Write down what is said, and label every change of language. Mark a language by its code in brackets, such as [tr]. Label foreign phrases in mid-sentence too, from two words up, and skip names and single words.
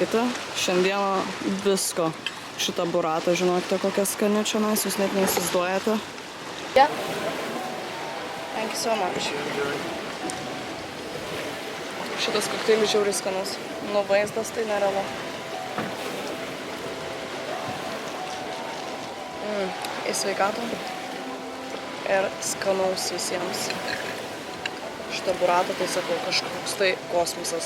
[lt] Sėdėjau valgyti, šiandieną visko Šitą buratą, žinokite, kokia skani čia, jūs net neįsivaizduojate. [en] Yeah. Thank you so much. [lt] Šitas kokteilis žiauriai skanus. Nu, vaizdas tai nerealu. Į sveikatą. Ir skanaus visiems. Šitą buratą, tai sakau, kažkoks tai kosmosas.